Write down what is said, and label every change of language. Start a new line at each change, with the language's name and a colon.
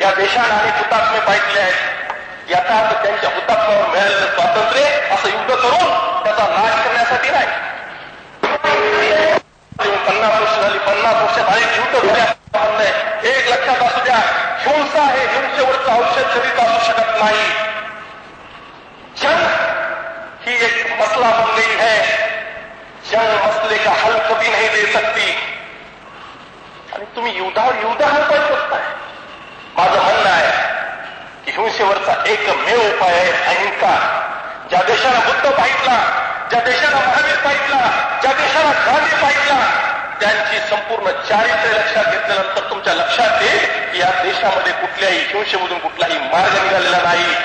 Marathi: या देशानं आणि हुतात्मे पाहिजे आहेत। याचा अर्थ त्यांच्या हुतात्म्यावर मिळालेलं स्वातंत्र्य असं युद्ध करून त्याचा नाश करण्यासाठी नाही। 50 वर्ष झाली, 50 वर्षात अनेक युद्ध झाले। एक लक्षात असू द्या, हिंसा हे हिंसेवरचं औषध कधीच असू शकत नाही।
Hindi: जंग ही एक मसला बन गई है, जंग मसले का हल कभी नहीं दे सकती।
Marathi: आणि तुम्ही युद्धावर युद्ध हल करू शकताय। माझं म्हणणं आहे की हिंसेवरचा एकमेव उपाय आहे अहिंसा। ज्या देशाला बुद्ध पाहितला, ज्या देशाला महावीर पाहितला, ज्या देशाला गांधी पाहितला, त्यांची संपूर्ण चारित्र्य लक्षात घेतल्यानंतर तुमच्या लक्षात येईल की या देशामध्ये कुठल्याही हिंसेमधून कुठलाही मार्ग निघालेला नाही।